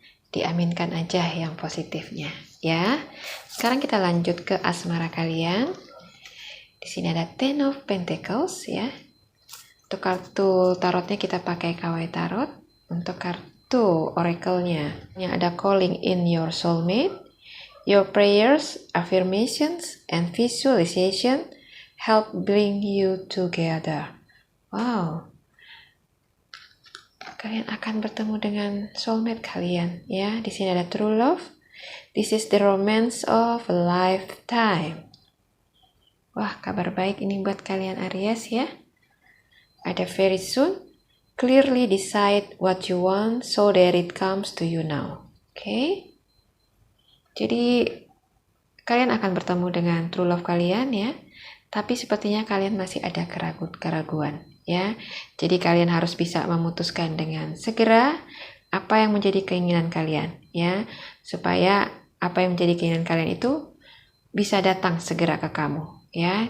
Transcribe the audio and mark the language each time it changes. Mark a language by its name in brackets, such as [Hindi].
[Indonesian] Diaminkan aja yang positifnya ya. Sekarang kita lanjut ke asmara kalian. Di sini ada Ten of Pentacles ya. Untuk kartu tarotnya kita pakai Kawaii Tarot. Untuk kartu oracle-nya yang ada Calling in Your Soulmate. [English] Your prayers, affirmations, and visualization help bring you together. Wow. [Indonesian] Kalian akan bertemu dengan soulmate kalian ya. Di sini ada true love. [English] This is the romance of a lifetime. [Indonesian] Wah, kabar baik ini buat kalian Aries ya. Ada [English] very soon clearly decide what you want so that it comes to you now. Okay? [Indonesian] Jadi kalian akan bertemu dengan true love kalian ya. Tapi sepertinya kalian masih ada keraguan ya. Jadi kalian harus bisa memutuskan dengan segera apa yang menjadi keinginan kalian ya, supaya apa yang menjadi keinginan kalian itu bisa datang segera ke kamu ya.